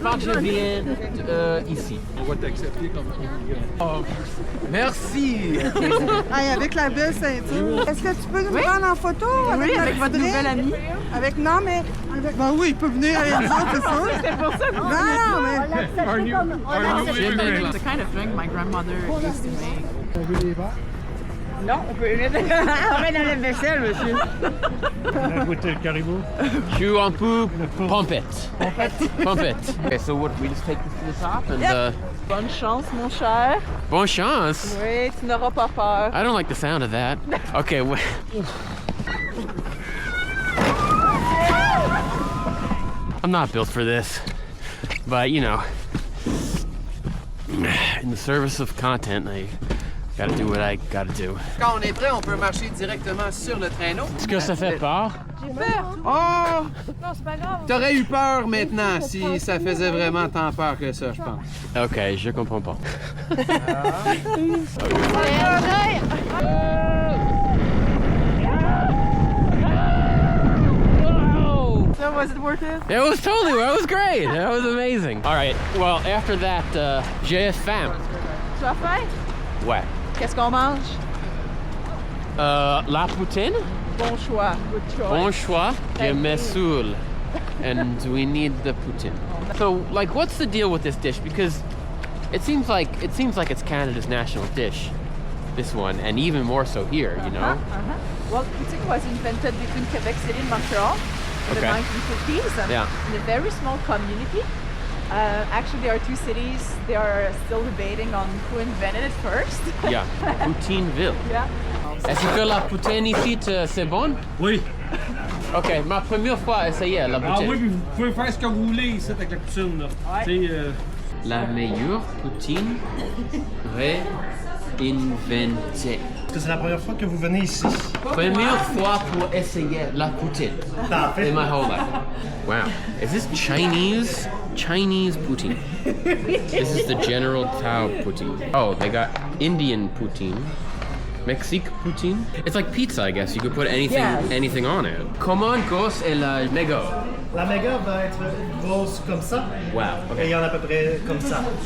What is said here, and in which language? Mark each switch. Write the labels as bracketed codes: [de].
[fr] Je viens ici. On va t'accepter comme Oh, merci. Hey, avec la belle ceinture. Est-ce que tu peux nous prendre en photo avec Oui, avec notre votre frère? nouvelle amie. Avec non, mais avec. Ben oui, il peut venir avec nous autres, c'est sûr. C'est pour ça que Non, non, mais. [en] It's the kind of drink my grandmother used to make. [fr] On veut les verres. Non, on peut mettre. On met dans la vaisselle, monsieur. On a goûté le caribou. Je suis un peu pompette. Pompette. [en] Okay, so what? We just take this to the top and. [fr] Bonne chance, mon cher. Bonne chance. Oui, tu n'auras pas peur. [en] I don't like the sound of that. Okay. I'm not built for this, but you know, in the service of content, I gotta do what I gotta do. [fr] Quand on est prêt, on peut marcher directement sur le traîneau. Est-ce que ça fait peur? Oh! Non, c'est pas grave. T'aurais eu peur maintenant si ça faisait vraiment tant peur que ça, je pense. Ok, je comprends pas. [en] So was it worth it? It was great. That was amazing. All right, well, after that, [fr] j'ai faim. Tu as faim? Ouais. Qu'est-ce qu'on mange? La poutine? Bon choix. [en] Good choice. [fr] Bon choix. Je me saoule. [en] And we need the poutine. So, like, what's the deal with this dish? Because it seems like it's Canada's national dish. This one, and even more so here, you know? Well, poutine was invented between Quebec City and Montreal in the Okay. 1950s Yeah. in a very small community. Actually, there are two cities. They are still debating on who invented it first. Yeah. Poutineville. Yeah. [fr] Est-ce que la poutine ici, c'est bon? Oui. Ok, ma première fois à essayer la poutine. oui, puis vous pouvez faire ce que vous voulez ici avec la poutine. Là. Tu sais, La meilleure poutine réinventée. Est-ce que c'est la première fois que vous venez ici? Première fois pour essayer la poutine Parfait. [en] in my whole life. Wow. Is this Chinese? Chinese poutine. This is the General Tao poutine. Oh, they got Indian poutine. Mexique poutine. It's like pizza, I guess. You could put anything on it. [fr] Comment grosse est la méga? La méga va être grosse comme ça. Wow. Et il y en a à peu près comme ça.